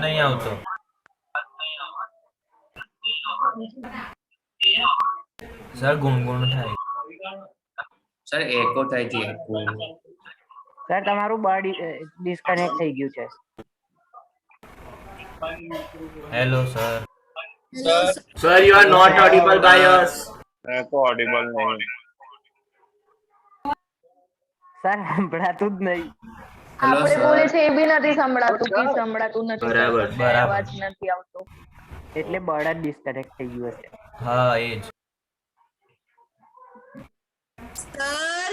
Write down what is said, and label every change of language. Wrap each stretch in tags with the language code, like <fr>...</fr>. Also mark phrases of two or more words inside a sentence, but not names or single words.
<gu>નહીં આવતો. સર ગુણગુણ થાય. સર એકો થાય છે એકો સર તમારું બળ ડિસ્કનેક્ટ થઈ ગયું છે. હેલો સર. હેલો</gu> <en>Sir, you are not audible by us.</en> <hi>को ऑडिबल नहीं.</hi> <gu>સર સંભળાતું જ નહીં. હેલો આપણે સર બોલે છે એ બી નથી સંભળાતું કે સંભળાતું નથી બરાબર, સર બરાબર. અવાજ નથી આવતો. એટલે બળ જ ડિસ્કનેક્ટ થઈ ગયું હશે. હા એ જ. સર</gu>